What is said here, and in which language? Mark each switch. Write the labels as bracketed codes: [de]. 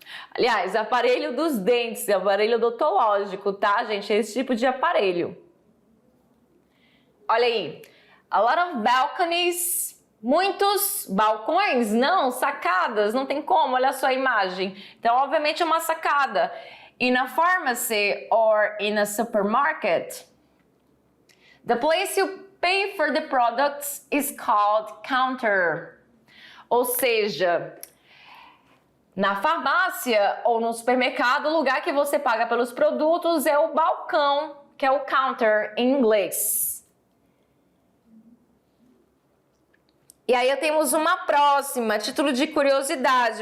[pt] Aliás, aparelho dos dentes, aparelho odontológico, tá, gente? É esse tipo de aparelho. Olha aí. [en] A lot of balconies. [pt] Muitos balcões? Não, sacadas, não tem como, olha só a imagem. Então, obviamente, é uma sacada. [en] In a pharmacy or in a supermarket, the place you pay for the products is called counter. [pt] Ou seja, na farmácia ou no supermercado, o lugar que você paga pelos produtos é o balcão, que é o counter em inglês. E aí temos uma próxima, título de curiosidade.